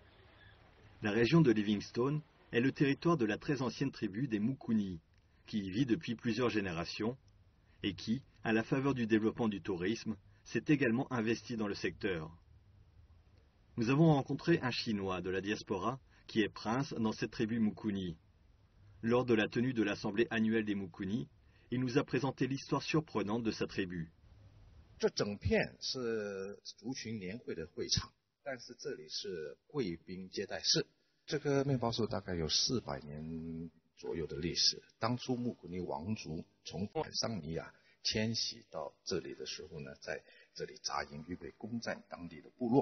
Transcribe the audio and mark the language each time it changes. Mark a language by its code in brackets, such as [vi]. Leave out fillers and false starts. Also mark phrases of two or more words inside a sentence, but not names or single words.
[fr] La région de Livingstone est le territoire de la très ancienne tribu des Mukuni, qui y vit depuis plusieurs générations, et qui, à la faveur du développement du tourisme, s'est également investi dans le secteur. Nous avons rencontré un Chinois de la diaspora qui est prince dans cette tribu Mukuni. Lors de la tenue de l'assemblée annuelle des Mukuni, il nous a présenté l'histoire surprenante de sa tribu. [zh] 这整片是族群年会的会场，但是这里是贵宾接待室。这个面包树大概有400年左右的历史。当初穆古尼王族从坦桑尼亚迁徙到这里的时候呢，在这里扎营，预备攻占当地的部落。